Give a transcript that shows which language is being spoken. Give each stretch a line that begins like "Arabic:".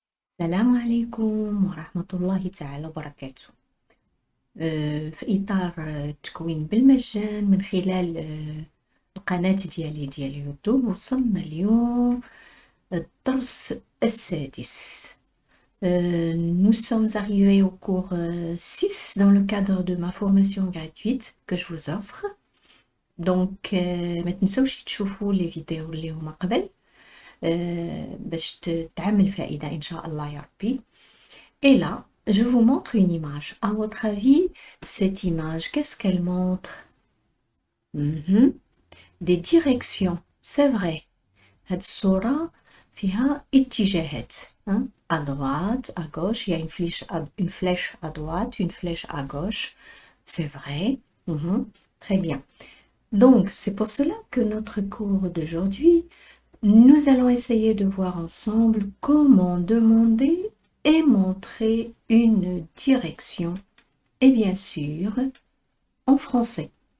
Arabic: السلام عليكم ورحمة الله تعالى وبركاته. في إطار التكوين بالمجان من خلال القناة ديال يوتيوب، وصلنا اليوم الدرس السادس.
French: Nous sommes arrivés au cours 6 dans le cadre de ma formation gratuite que je vous offre.
Arabic: Donc ما تنسوش تشوفوا les vidéos اللي هما قبل باش تعمل فائدة إن شاء الله يا ربي.
French: Et là, je vous montre une image. À votre avis, cette image, qu'est-ce qu'elle montre? Des directions, c'est vrai.
Arabic: هاد الصورة فيها اتجاهات.
French: À droite, à gauche, il y a une flèche à droite, une flèche à gauche. C'est vrai. Très bien. Donc, c'est pour cela que notre cours d'aujourd'hui, nous allons essayer de voir ensemble comment demander et montrer une direction, et bien sûr en français.